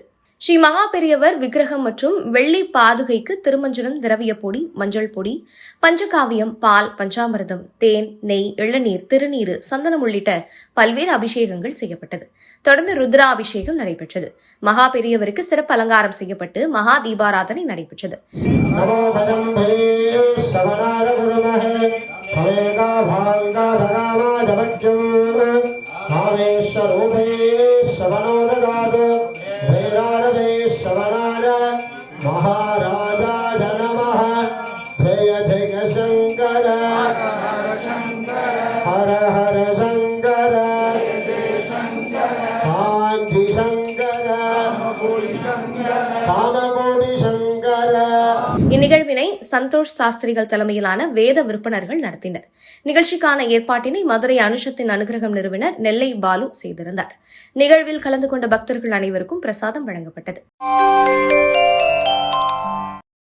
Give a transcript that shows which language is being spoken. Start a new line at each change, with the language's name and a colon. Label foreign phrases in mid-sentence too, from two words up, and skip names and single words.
Tamil: ஸ்ரீ மகா பெரியவர் விக்கிரகம் மற்றும் வெள்ளி பாதுகைக்கு திருமஞ்சனம், திரவிய பொடி, மஞ்சள் பொடி, பஞ்சகாவியம், பால், பஞ்சாமிர்தம், தேன், நெய், இளநீர், திருநீர், சந்தனம் உள்ளிட்ட பல்வேறு அபிஷேகங்கள் செய்யப்பட்டது. தொடர்ந்து ருத்ரா அபிஷேகம் நடைபெற்றது. மகா பெரியவருக்கு சிறப்பு அலங்காரம் செய்யப்பட்டு மகா தீபாராதனை நடைபெற்றது.
Sanskrit: महाराजाय नमः जय जय शंकर हर हर शंकर कांची शंकर कामकोடி शंकर.
Tamil: இந்நிகழ்வினை சந்தோஷ் சாஸ்திரிகள் தலைமையிலான வேத விற்பனர்கள் நடத்தினர். நிகழ்ச்சிக்கான ஏற்பாட்டினை மதுரை அனுஷத்தின் அனுகிரகம் நிறுவனர் நெல்லை பாலு செய்திருந்தார். நிகழ்வில் கலந்து கொண்ட பக்தர்கள் அனைவருக்கும் பிரசாதம் வழங்கப்பட்டது.